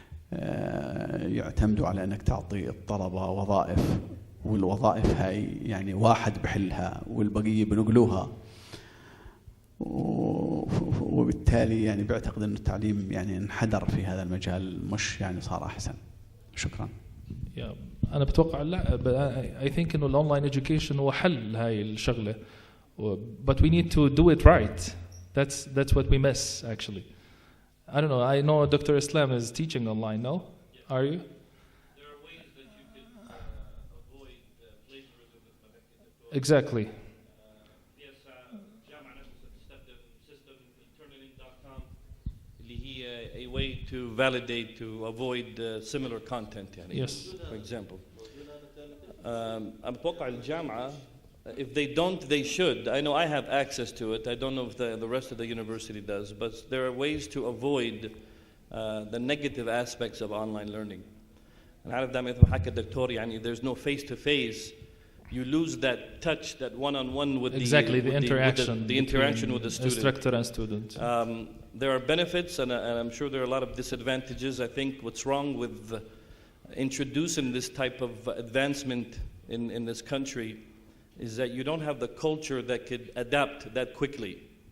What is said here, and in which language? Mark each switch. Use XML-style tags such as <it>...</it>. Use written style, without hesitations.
<ar>يعتمدوا على أنك تعطي الطلبة وظائف، والوظائف هاي واحد بحلها والبقية بنقلوها، وبالتالي بعتقد أن التعليم انحدر في هذا المجال، مش صار أحسن. شكرا. أنا بتوقع لا،</ar> <en>I think</en> <ar>إنه الأونلاين education هو حل هاي الشغلة.</ar> <en>But we need to do it right. That's what we miss actually. I don't know. I know Dr. Islam is teaching online. No, are you? There are ways that you can avoid plagiarism. Exactly. Yes,</en> <ar>جامعة نفسها تستخدم</ar> <en>system turnitin.com</en> <ar>اللي هي</ar> <en>a way to validate to avoid similar content. Yes. For example.</en> <ar>أنا بتوقع الجامعة</ar> <en>If they don't, they should. I know I have access to it. I don't know if the rest of the university does, but there are ways to avoid the negative aspects of online learning.</en> <ar>أنا عارف دائما مثل ما حكى الدكتور يعني</ar> <en>there's no face to face. You lose that touch, that one-on-one with the interaction, the interaction with the student. Instructor and student. There are benefits, and I'm sure there are a lot of disadvantages. I think what's wrong with introducing this type of advancement in this country is that you don't have the culture that could adapt that quickly.</en>